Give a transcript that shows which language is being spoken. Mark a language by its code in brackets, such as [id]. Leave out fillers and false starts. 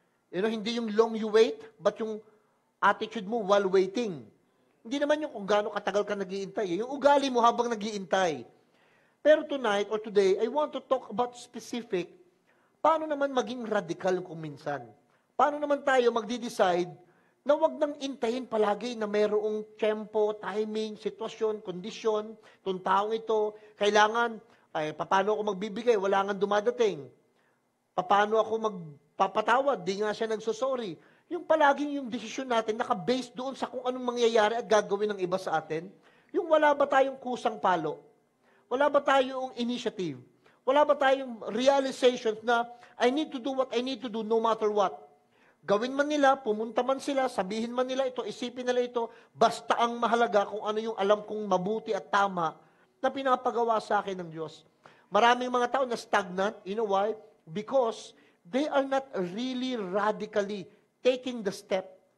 [tl] Hindi yung [en] long you wait, [tl] but yung attitude mo while waiting. Hindi naman yung kung gaano katagal ka nag-iintay. Yung ugali mo habang nag-iintay. Pero [en] tonight or today, I want to talk about specific, [tl] paano naman maging radical kung minsan? Paano naman tayo magdi-decide na wag nang intayin palagi na mayroong tempo, timing, sitwasyon, kondisyon, itong taong ito, kailangan, paano ako magbibigay, wala nga dumadating. Paano ako magpapatawad, di nga siya nagsosorry. Yung palaging yung desisyon natin naka-based doon sa kung anong mangyayari at gagawin ng iba sa atin. Yung wala ba tayong kusang palo? Wala ba tayong initiative? Wala ba tayong realizations na [en] I need to do what I need to do no matter what? [tl] Gawin man nila, pumunta man sila, sabihin man nila ito, isipin nila ito, basta ang mahalaga kung ano yung alam kong mabuti at tama na pinapagawa sa akin ng Diyos. Maraming mga tao na stagnant, [en] you know why? Because they are not really radically taking the step.